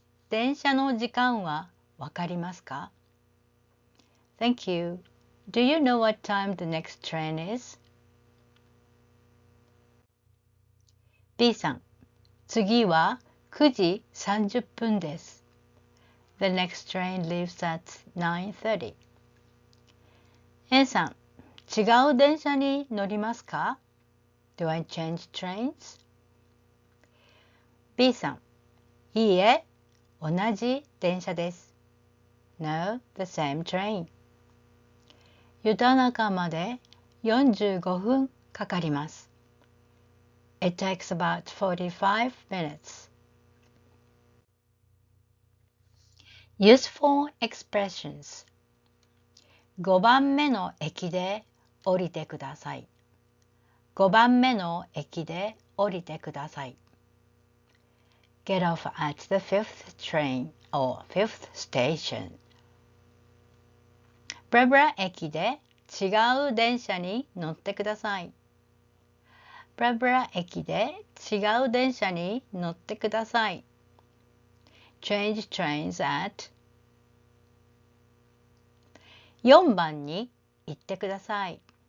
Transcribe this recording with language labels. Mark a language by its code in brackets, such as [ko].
[ja] 電車の時間はわかりますか？ [en] Thank you. Do you know what time the next train is? [ja] B さん、次は9時30分です。 [en] The next train leaves at 9:30. [ja] A さん、違う電車に乗りますか？ [en] Do I change trains? [ja] B さん、いいえ、同じ電車です。 [en] No, the same train. [ja] 湯田中まで45分かかります。 [en] It takes about 45 minutes. Useful expressions. [ja] 5番目の駅で降りてください。 5番目の駅で降りてください。 [en] Get off at the 5th train or 5th station. [ja] ブラブラ駅で違う電車に乗ってください。ブラブラ駅で違う電車に乗ってください。 [en] Change trains at [ja] 4番に行ってください。